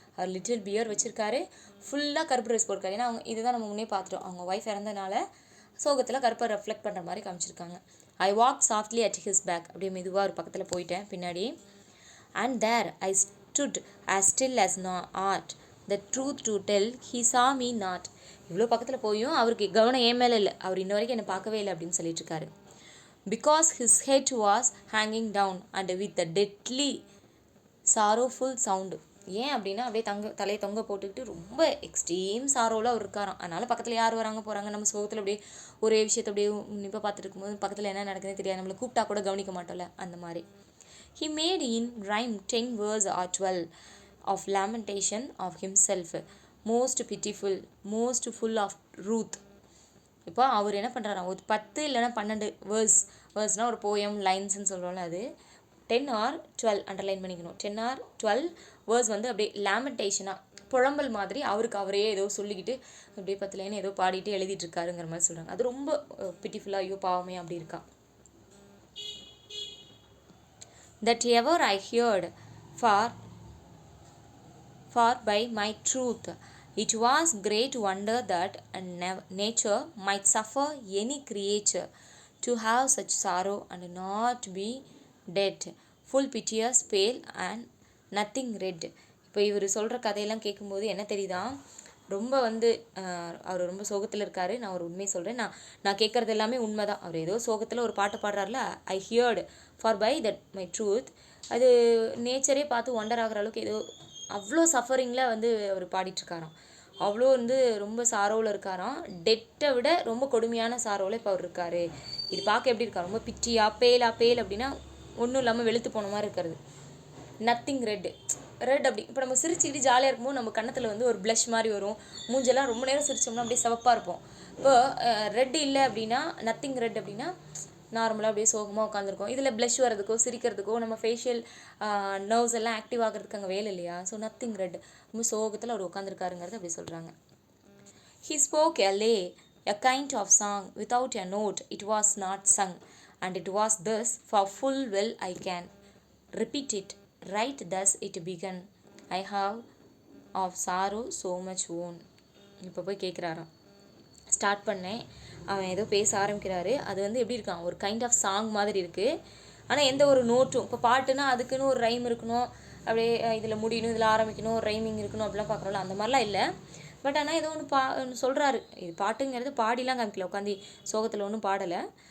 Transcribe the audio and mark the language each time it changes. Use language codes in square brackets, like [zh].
[ta] அவர் little beard வச்சுருக்காரு, ஃபுல்லாக கருப்பு ட்ரெஸ் போட்டிருக்காரு. ஏன்னா அவங்க இதுதான் நம்ம முன்னே பார்த்துட்டோம், அவங்க ஒய்ஃப் இறந்தனால சோகத்தில் கருப்பை ரெஃப்ளெக்ட் பண்ணுற மாதிரி காமிச்சிருக்காங்க. [en] I walk softly at his back. [ta] அப்படியே மெதுவாக ஒரு பக்கத்தில் போயிட்டேன் பின்னாடி. [en] And there I stood as still as art. The truth to tell, he saw me not. [ta] இவ்வளோ பக்கத்தில் போயும் அவருக்கு கவனம் ஏன் மேலே இல்லை, அவர் இன்ன வரைக்கும் என்னை பார்க்கவே இல்லை அப்படின்னு சொல்லிட்டு இருக்காரு. [en] Because his head was hanging down and with a deadly sorrowful sound. [ta] ஏன் அப்படின்னா அப்படியே தலையை தொங்க போட்டுக்கிட்டு ரொம்ப எக்ஸ்ட்ரீம் சாரோவில் அவர் இருக்காராம். அதனால் பக்கத்தில் யார் வராங்க போகிறாங்க, நம்ம சோகத்தில் அப்படியே ஒரே விஷயத்தை அப்படியே இப்போ பார்த்துட்டு இருக்கும்போது பக்கத்தில் என்ன நடக்குதுன்னு தெரியாது, நம்மளை கூப்பிட்டா கூட கவனிக்க மாட்டோம்ல, அந்த மாதிரி. [en] He made in rhyme 10 verse or 12 of lamentation of himself, most pitiful, most full of ruth. [ta] இப்போ அவர் என்ன பண்ணுறாராம், ஒரு 10 இல்லைன்னா 12 வேர்ஸ்னால் ஒரு போயம் லைன்ஸ்ன்னு சொல்கிறோம்ல, அது 10 or 12 அண்டர்லைன் பண்ணிக்கணும். 10 or 12 வேர்ஸ் வந்து அப்படியே லேமெண்டேஷனாக புழம்பல் மாதிரி அவருக்கு அவரே ஏதோ சொல்லிக்கிட்டு அப்படியே 10 லைன் ஏதோ பாடிட்டு எழுதிட்டு இருக்காருங்கிற மாதிரி சொல்கிறாங்க. அது ரொம்ப பிட்டிஃபுல்லாக, ஐயோ பாவமே அப்படி இருக்கா. [en] That ever I heard, for by my truth, it was great wonder that nature might suffer any creature to have such sorrow and not be dead, full piteous, pale and nothing red. [ta] இப்போ இவர் சொல்கிற கதையெல்லாம் கேட்கும்போது என்ன தெரியுதா, ரொம்ப வந்து அவர் ரொம்ப சோகத்தில் இருக்கார். நான் ஒரு உண்மையை சொல்கிறேன், நான் கேட்குறது எல்லாமே உண்மை தான். அவர் ஏதோ சோகத்தில் ஒரு பாட்டு பாடுறாருல, [en] I heard for by that my truth. [ta] அது நேச்சரே பார்த்து ஒண்டர் ஆகிற அளவுக்கு ஏதோ அவ்வளோ சஃபரிங்கில் வந்து அவர் பாடிட்டுருக்காராம். அவ்வளோ வந்து ரொம்ப சாரோவில் இருக்காராம். டெட்டை விட ரொம்ப கொடுமையான சாரோவில் இப்போ அவர் இருக்கார். இது பார்க்க எப்படி இருக்கா, ரொம்ப பிச்சியா பேல் அப்படின்னா ஒன்றும் இல்லாமல் வெளுத்து போன மாதிரி இருக்கிறது. நத்திங் ரெட் அப்படி இப்போ நம்ம சிரிச்சுக்கிட்டு ஜாலியாக இருக்கும்போது நம்ம கன்னத்தில் வந்து ஒரு ப்ளஷ் மாதிரி வரும், மூஞ்செல்லாம் ரொம்ப நேரம் சிரிச்சோம்னா அப்படியே சிவப்பாக இருப்போம். இப்போ ரெட் இல்லை அப்படின்னா, நத்திங் ரெட் அப்படின்னா நார்மலாக அப்படியே சோகமாக உட்காந்துருக்கோம். இதில் ப்ளஷ் வரதுக்கோ சிரிக்கிறதுக்கோ நம்ம ஃபேஷியல் நர்வ்ஸ் எல்லாம் ஆக்டிவ் ஆகிறதுக்கு அங்கே வேலை இல்லையா. ஸோ நத்திங் ரெட், ரொம்ப சோகத்தில் அவர் உட்காந்துருக்காருங்கிறது அப்படி சொல்கிறாங்க. [en] He spoke a kind of song without a note, it was not sung, and it was thus, for full well I can repeat it, right thus it began, I have of sorrow so much worn. [ta] இப்போ போய் கேட்குறாராம், start பண்ணேன், அவன் ஏதோ பேச ஆரம்பிக்கிறாரு. அது வந்து எப்படி இருக்கான், ஒரு கைண்ட் ஆஃப் சாங் மாதிரி இருக்குது. ஆனால் எந்த ஒரு நோட்டும், இப்போ பாட்டுனா அதுக்குன்னு ஒரு ரைம் இருக்கணும், அப்படியே இதில் முடியணும், இதில் ஆரம்பிக்கணும், ஒரு ரைமிங் இருக்கணும் அப்படிலாம் பார்க்குறோம்ல, அந்த மாதிரிலாம் இல்லை. பட் ஆனால் ஏதோ ஒன்று சொல்கிறாரு. இது பாட்டுங்கிறது பாடிலாம் காமிக்கல, உட்காந்து சோகத்தில் ஒன்றும் பாடலை.